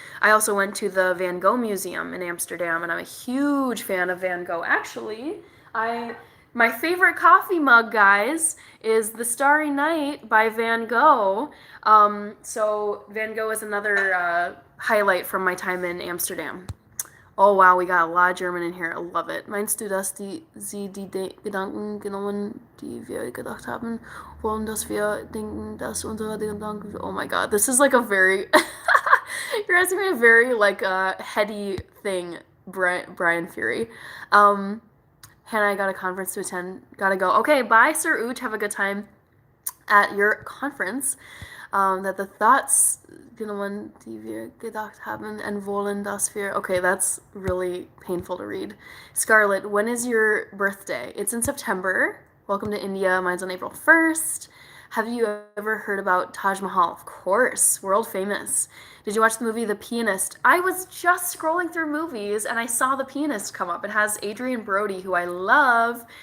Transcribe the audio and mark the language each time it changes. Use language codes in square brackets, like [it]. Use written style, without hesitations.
[en] I also went to the Van Gogh Museum in Amsterdam, and I'm a huge fan of Van Gogh. Actually, my favorite coffee mug, guys, is The Starry Night by Van Gogh. So Van Gogh is another highlight from my time in Amsterdam. Oh wow, we got a lot of German in here. I love it. [de] Meinst du, dass sie die Gedanken genommen, die wir gedacht haben, wollen, dass wir denken, dass unsere Gedanken... [en] Oh my god, this is like a very... You're asking me a very heady thing, Brian Fury. Hannah, I got a conference to attend. Gotta go. Okay, bye, Sir Uch. Have a good time at your conference. That the thoughts [de] genommen, die wir gedacht haben, [en] and [de] wollen, dass wir. [en] Okay, that's really painful to read. Scarlett, when is your birthday? It's in September. Welcome to India. Mine's on April 1st. Have you ever heard about Taj Mahal? Of course, world famous. Did you watch the movie The Pianist? I was just scrolling through movies and I saw The Pianist come up. It has Adrian Brody, who I love.